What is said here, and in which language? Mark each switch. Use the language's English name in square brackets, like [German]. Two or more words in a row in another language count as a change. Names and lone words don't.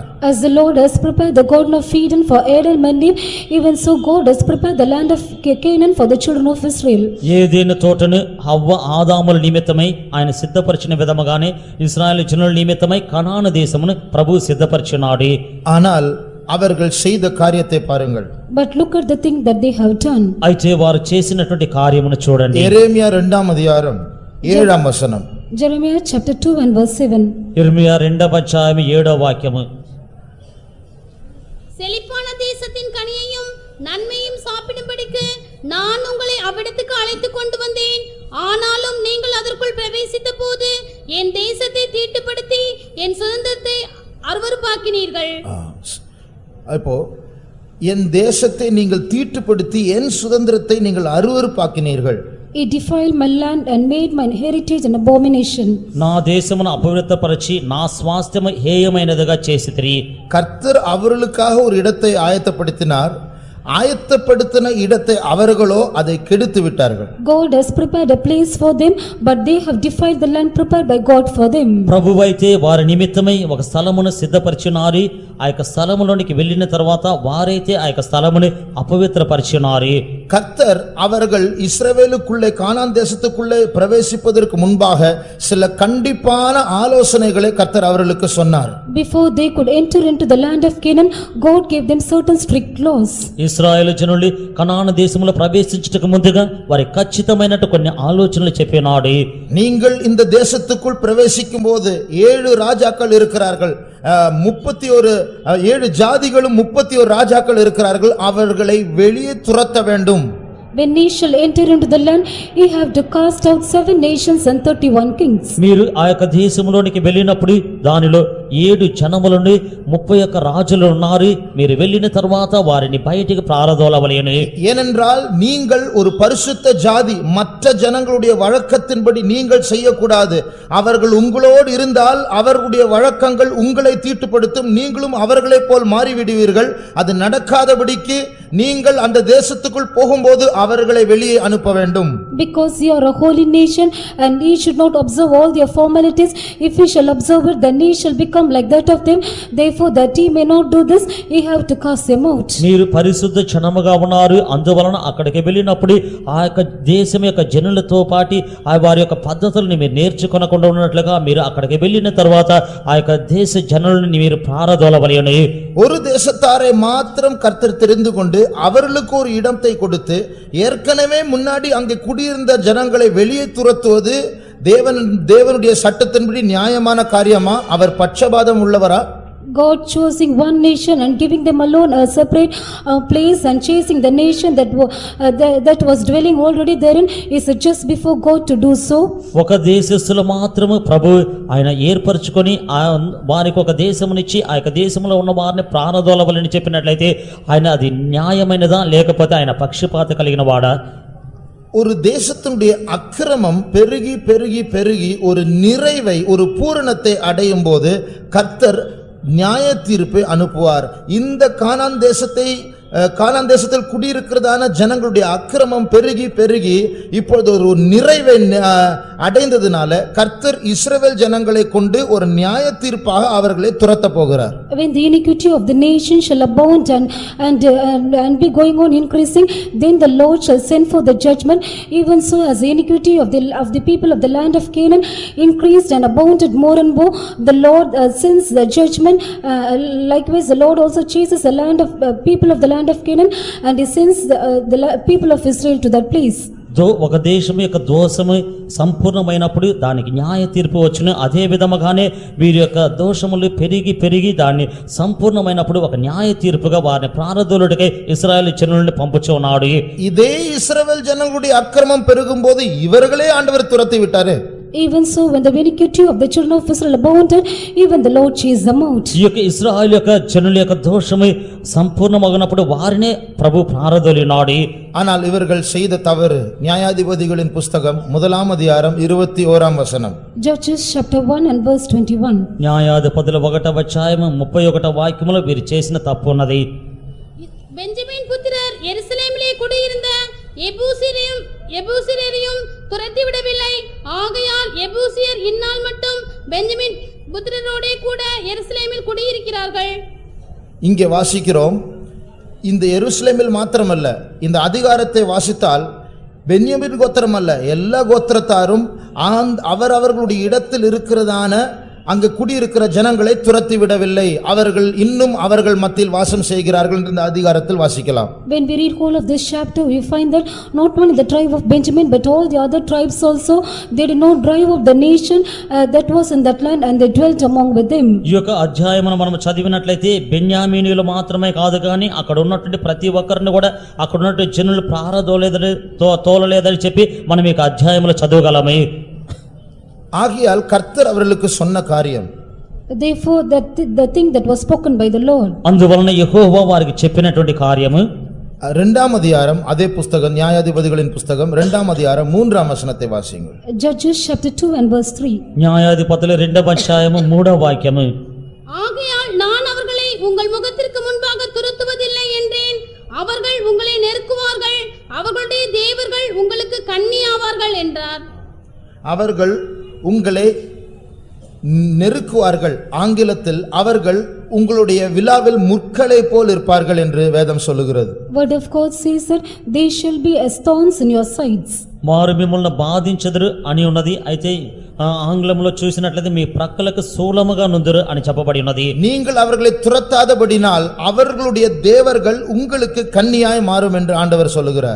[English] As the Lord has prepared the garden of Eden for Adam and Eve, even so God has prepared the land of Canaan for the children of Israel. [Telugu] ఏదెను తోటను హవ్వ ఆదాముల నిమిత్తమై ఆయన సిద్ధపరిచిన విధముగానే ఇశ్రాయేలు జనుల నిమిత్తమై కనాను దేశమును ప్రభువు సిద్ధపరిచినాడు. [Tamil] ஆனால் அவர்கள் செய்த காரியத்தை பாருங்கள். [English] But look at the thing that they have done. [Telugu] అయితే వారు చేసినటువంటి కార్యమును చూడండి. [Tamil] எரேமியா 2ஆம் அதிகாரம் 7ஆம் வசனம். [English] Jeremiah chapter 2 and verse 7. [Telugu] இர்மியா 2వ అధ్యాయం 7వ వాక్యము. [Tamil] செழிப்பான தேசத்தின் கனியையும் நன்மையும் சாப்பிடும்படிக்கு நான் உங்களை அவ்விடத்துக்கு அழைத்து கொண்டு வந்தேன். ஆனாலும் நீங்கள் அதற்குள் பிரவேசித்த போது என் தேசத்தை தீட்டுப்படுத்தி என் சுதந்திரத்தை அருவருப்பாக்கினீர்கள். அப்போ என் தேசத்தை நீங்கள் தீட்டுப்படுத்தி என் சுதந்திரத்தை நீங்கள் அருவருப்பாக்கினீர்கள். [English] He defiled my land and made my heritage an abomination. [Telugu] నా దేశమును అపవిత్రపరచి నా స్వాస్థ్యము హేయమైనదిగా చేసితిరి. [Tamil] கர்த்தர் அவர்களுக்காக ஒரு இடத்தை ஆயத்தப்படுத்தினார். ஆயத்தப்படுத்தின இடத்தை அவர்களோ அதை கெடுத்து விட்டார்கள். [English] God has prepared a place for them, but they have defiled the land prepared by God for them. [Telugu] ప్రభువైతే వారి నిమిత్తమై ఒక స్థలమును సిద్ధపరిచినారు. ఆ యొక్క స్థలములోనికి వెళ్ళిన తర్వాత వారైతే ఆ యొక్క స్థలమును అపవిత్రపరిచినారు. [Tamil] கர்த்தர் அவர்கள் இஸ்ரவேலுக்குள்ளே கானான் தேசத்துக்குள்ளே பிரவேசிப்பதற்கு முன்பாக சில கண்டிப்பான ஆலோசனைகளை கர்த்தர் அவர்களுக்கு சொன்னார். [English] Before they could enter into the land of Canaan, God gave them certain strict laws. [Telugu] ఇశ్రాయేలు జనులు కనాను దేశములో ప్రవేశించుటకు ముందుగా వారి ఖచ్చితమైనట్టు కొన్ని ఆలోచనలు చెప్పినాడు. [Tamil] நீங்கள் இந்த தேசத்துக்குள் பிரவேசிக்கும் போது 7 ராஜாக்கள் இருக்கிறார்கள். 7 ஜாதிகளும் 31 ராஜாக்கள் இருக்கிறார்கள். அவர்களை வெளியே துரத்த வேண்டும். [English] When ye shall enter into the land, ye have to cast out 7 nations and 31 kings. [Telugu] మీరు ఆ యొక్క దేశములోనికి వెళ్ళినప్పుడు దానిలో 7 జనములను 31 రాజులు ఉన్నారు. మీరు వెళ్ళిన తర్వాత వారిని బయటికి ప్రారదోలవలెను. [Tamil] ஏனென்றால் நீங்கள் ஒரு பரிசுத்த ஜாதி, மற்ற ஜனங்களுடைய வழக்கத்தின்படி நீங்கள் செய்யக்கூடாது. அவர்கள் உங்களோடு இருந்தால் அவர்களுடைய வழக்கங்கள் உங்களை தீட்டுப்படுத்தும். நீங்களும் அவர்களைப் போல் மாறிவிடுவீர்கள். அது நடக்காதபடிக்கு நீங்கள் அந்த தேசத்துக்குள் போகும்போது அவர்களை வெளியே அனுப்ப வேண்டும். [English] Because you are a holy nation and ye should not observe all their formalities. If ye shall observe it, then ye shall become like that of them. Therefore that ye may not do this, ye have to cast them out. [Telugu] మీరు పరిశుద్ధ జనముగా ఉన్నారు. అందువలన అక్కడికి వెళ్ళినప్పుడు ఆ యొక్క దేశం యొక్క జనులతో పాటి ఆ వారి యొక్క పద్ధతులను మీరు నేర్చుకొనకుండా ఉన్నట్లుగా మీరు అక్కడికి వెళ్ళిన తర్వాత ఆ యొక్క దేశ జనులను మీరు ప్రారదోలవలెను. [Tamil] ஒரு தேசத்தாரை மாத்திரம் கர்த்தர் தெரிந்து கொண்டு அவர்களுக்கு ஒரு இடத்தை கொடுத்து ஏற்கனவே முன்னாடி அங்கே குடியிருந்த ஜனங்களை வெளியே துரத்துவது தேவனுடைய சட்டத்தின்படி நியாயமான காரியமா? அவர் பட்சபாதம் உள்ளவரா? [English] God choosing one nation and giving them alone a separate place and chasing the nation that was dwelling already therein, is it just before God to do so? [Telugu] ఒక దేశస్థులు మాత్రము ప్రభు ఆయన ఏర్పరచుకొని వారికి ఒక దేశమునిచ్చి ఆ యొక్క దేశంలో ఉన్న వారిని ప్రారదోలవలని చెప్పినట్లయితే ఆయన అది న్యాయమైనదా లేకపోతే ఆయన పక్షపాత కలిగిన వాడా? [Tamil] ஒரு தேசத்தினுடைய அக்கிரமம் பெருகி பெருகி பெருகி ஒரு நிறைவை, ஒரு பூரணத்தை அடையும் போது கர்த்தர் நியாய தீர்ப்பை அனுப்புவார். இந்த கானான் தேசத்தில் குடியிருக்கிறதான ஜனங்களுடைய அக்கிரமம் பெருகி பெருகி இப்பொழுது ஒரு நிறைவை அடைந்ததினால கர்த்தர் இஸ்ரவேல் ஜனங்களை கொண்டு ஒரு நியாய தீர்ப்பாக அவர்களை துரத்த போகிறார். [English] When the iniquity of the nation shall abound and be going on increasing, then the Lord shall send for the judgment. Even so, as the iniquity of the people of the land of Canaan increased and abounded more and more, the Lord sends the judgment. Likewise, the Lord also chases the land of people of the land of Canaan, and he sends the people of Israel to that place. [Telugu] ఒక దేశం యొక్క దోషము సంపూర్ణమైనప్పుడు దానికి న్యాయ తీర్పు వచ్చును. అదే విధముగానే వీరి యొక్క దోషములు పెరిగి పెరిగి దాన్ని సంపూర్ణమైనప్పుడు ఒక న్యాయ తీర్పుగా వారిని ప్రారదోలుటకై ఇశ్రాయేలు జనులను పంపుచున్నాడు. [Tamil] இதே இஸ்ரவேல் ஜனங்களுடைய அக்கிரமம் பெருகும்போது இவர்களே ஆண்டவர் துரத்தி விட்டாரே. [English] Even so, when the iniquity of the children of Israel abounded, even the Lord chased them out. [Telugu] ఈ యొక్క ఇశ్రాయేలు యొక్క జనుల యొక్క దోషము సంపూర్ణమగినప్పుడు వారినే ప్రభు ప్రారదోలినాడు. [Tamil] ஆனால் இவர்கள் செய்த தவறு. நியாயாதிபதிகளின் புஸ்தகம் 1ஆம் அதிகாரம் 21ஆம் வசனம். [English] Judges chapter 1 and verse 21. [Telugu] న్యాయాధిపతుల 1వ అధ్యాయం 31వ వాక్యములో వీరు చేసిన తప్పు ఉన్నది. [Tamil] பெஞ்சமின் புத்திரர் எருசலேமிலே குடியிருந்த எபூசியரையும் துரத்திவிடவில்லை. ஆகையால் எபூசியர் இந்நாள் மட்டும் பெஞ்சமின் புத்திரரோடே கூட எருசலேமில் குடியிருக்கிறார்கள். இங்கே வாசிக்கிறோம், இந்த எருசலேமில் மாத்திரமல்ல, இந்த அதிகாரத்தை வாசித்தால் பென்யமீன் கோத்திரம் அல்ல, எல்லா கோத்திரத்தாரும் அவர்களுடைய இடத்தில் இருக்கிறதான அங்கு குடியிருக்கிற ஜனங்களை துரத்தி விடவில்லை, அவர்கள் இன்னும் அவர்கள் மத்தியில் வாசம் செய்கிறார்கள் என்று இந்த அதிகாரத்தில் வாசிக்கலாம். [English] When we read whole of this chapter, we find that not only the tribe of Benjamin but all the other tribes also, they did not drive out the nation that was in that land and they dwelt among with them. [Telugu] ఈ యొక్క అధ్యాయమును మనం చదివినట్లయితే బెన్యామీనీయులు మాత్రమే కాదు కానీ అక్కడ ఉన్నటువంటి ప్రతి ఒక్కరిని కూడా అక్కడ ఉన్నటువంటి జనులు తోలలేదని చెప్పి మనం ఈ అధ్యాయములో చదవగలమే. [Tamil] ஆகையால் கர்த்தர் அவர்களுக்கு சொன்ன காரியம், [English] Therefore the thing that was spoken by the Lord, [Telugu] అందువలన యెహోవా వారికి చెప్పినటువంటి కార్యము [Tamil] 2ஆம் அதிகாரம், அதே புஸ்தகம் நியாயாதிபதிகளின் புஸ்தகம் 2ஆம் அதிகாரம் 3ஆம் வசனத்தை வாசியுங்கள். [English] Judges chapter 2 and verse 3. [Telugu] న్యాయాధిపతులు 2వ అధ్యాయము 3వ వాక్యము. [Tamil] ஆகையால் நான் அவர்களை உங்கள் முகத்திற்கு முன்பாக துரத்துவதில்லை என்றேன், அவர்கள் உங்களை நெருக்குவார்கள், அவர்களுடைய தேவர்கள் உங்களுக்கு கண்ணியாவார்கள் என்றார். அவர்கள் உங்களை நெருக்குவார்கள், ஆங்கிலத்தில் அவர்கள் உங்களுடைய விலாவில் முற்களை போல் இருப்பார்கள் என்று வேதம் சொல்லுகிறது. [English] Word of God says that they shall be as thorns in your sides. [Telugu] మారు మిమ్మల్ని బాధించెదరు అని ఉన్నది. అయితే ఆంగ్లంలో చూసినట్లయితే మీ ప్రక్కలకు శూలముగా నుందురు అని చెప్పబడి ఉన్నది. [Tamil] நீங்கள் அவர்களை துரத்தாதபடினால் அவர்களுடைய தேவர்கள் உங்களுக்கு கண்ணியாய் மாறும் என்று ஆண்டவர் சொல்லுகிறார்.